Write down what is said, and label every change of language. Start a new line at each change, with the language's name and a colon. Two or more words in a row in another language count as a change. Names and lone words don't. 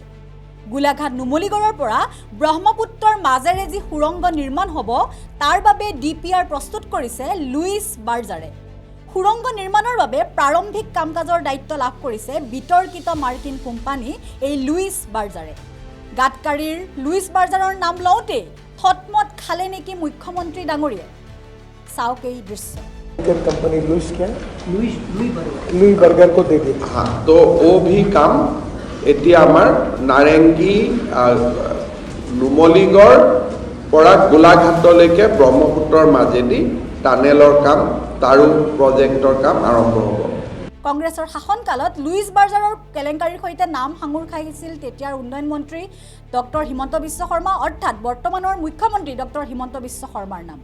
Assamese: গোলাঘাট নুমলীগড়ৰ পৰা ব্ৰহ্মপুত্ৰৰ মাজেৰে যি সুৰংগ নিৰ্মাণ হ'ব তাৰ বাবে ডিপিআৰ প্ৰস্তুত কৰিছে লুইছ বাৰ্জাৰে। সুৰংগ নিৰ্মাণৰ বাবে প্ৰাৰম্ভিক কাম-কাজৰ দায়িত্ব লাভ কৰিছে বিতৰ্কিত মাৰ্কিন কোম্পানী এই লুইছ বাৰ্জাৰে। গাডকাৰীৰ লুইছ বাৰ্জাৰৰ নাম লওঁতে থতমত খালে নেকি মুখ্যমন্ত্ৰী ডাঙৰীয়াই? চাওক এই দৃশ্য।
Hindi: कंपनी लुइस क्या लुई बर्गर को दे दी। हाँ, तो वो भी काम
Assamese: এতিয়া আমাৰ নাৰেংগী নুমলীগড় পৰা গোলাঘাটলৈকে ব্ৰহ্মপুত্ৰৰ মাজেদি টানেলৰ কাম তাৰো প্ৰজেক্টৰ কাম আৰম্ভ হ'ব। কংগ্ৰেছৰ শাসনকালত লুইছ বাৰ্জাৰৰ কেলেংকাৰীৰ সৈতে নাম সাঙুৰ খাইছিল তেতিয়াৰ উন্নয়ন মন্ত্ৰী ডক্টৰ হিমন্ত বিশ্ব শৰ্মা, অৰ্থাৎ বৰ্তমানৰ মুখ্যমন্ত্ৰী ডক্টৰ হিমন্ত বিশ্ব শৰ্মাৰ নাম।